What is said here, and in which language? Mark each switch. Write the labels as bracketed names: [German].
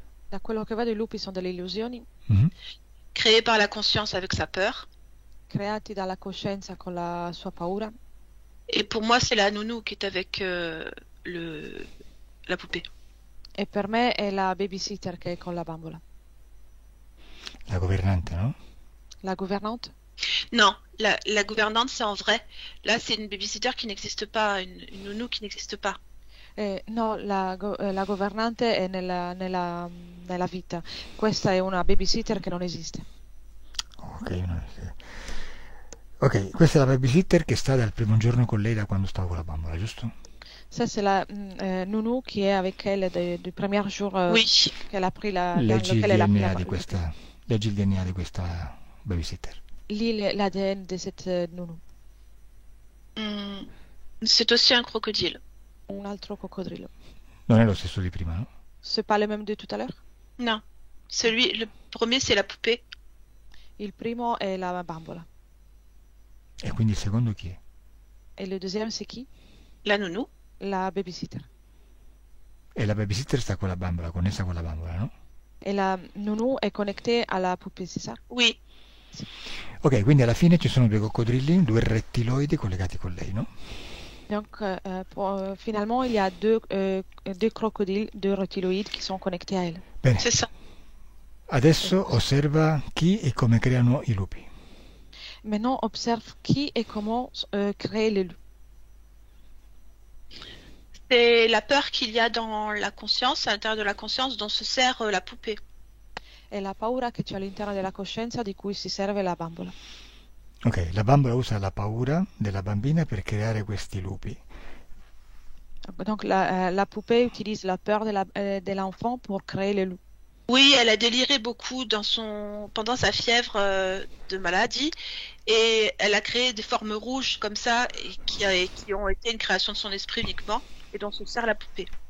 [Italian] Da quello che vedo i lupi sono delle illusioni Mhm. [French] créées par la conscience avec sa peur. [Italian] creati dalla coscienza con la sua paura. [French] Et pour moi, c'est la nounou qui est avec la poupée. [Italian] E per me è la babysitter che è con la bambola. La governante, no? [French] La gouvernante? Non, la gouvernante, c'est en vrai. Là, c'est une babysitter qui n'existe pas, une nounou qui n'existe pas. [Italian] No, la governante è nella vita. Questa è una babysitter che non esiste. Ok, questa è la babysitter che sta dal primo giorno con lei da quando stava con la bambola, giusto? [French] Ça, c'est la nounou qui est avec elle du premier jour Oui. qu'elle a pris dans [Italian] Leggi il [French] lequel elle a pris [Italian] DNA [French] la [Italian] di questa, leggi il DNA di questa babysitter. [French] Lis l'ADN de cette nounou. C'est aussi un crocodile. [Italian] Un altro coccodrillo. Non è lo stesso di prima, no? [French] C'est pas le même de tout à l'heure? Non. Le premier, c'est la poupée. [Italian] Il primo è la bambola. E quindi il secondo chi è? E [French] le deuxième, c'est qui? La nounou. [Italian] La babysitter. E la babysitter sta con la bambola, connessa con la bambola, no? E la nounou è [French] connectée à la poupée, c'est ça? Oui. [Italian] Ok, quindi alla fine ci sono due coccodrilli, due rettiloidi collegati con lei, no? [French] Donc, finalement, il y a deux crocodiles, deux reptiloïdes qui sont connectés à elle. [Italian] Bene, [French] C'est ça. [Italian] adesso osserva chi e come creano i lupi. [French] Maintenant, observe qui et comment créer les loups. C'est la peur qu'il y a dans la conscience, à l'intérieur de la conscience, dont se sert la poupée. [Italian] È la paura che c'è all'interno della coscienza di cui si serve la bambola. Ok, la bambola usa la paura della bambina per creare questi lupi. [French] Donc, la poupée utilise la peur de l'enfant pour créer les loups. Oui, elle a déliré beaucoup pendant sa fièvre de maladie et elle a créé des formes rouges comme ça et qui ont été une création de son esprit uniquement et dont se sert la poupée.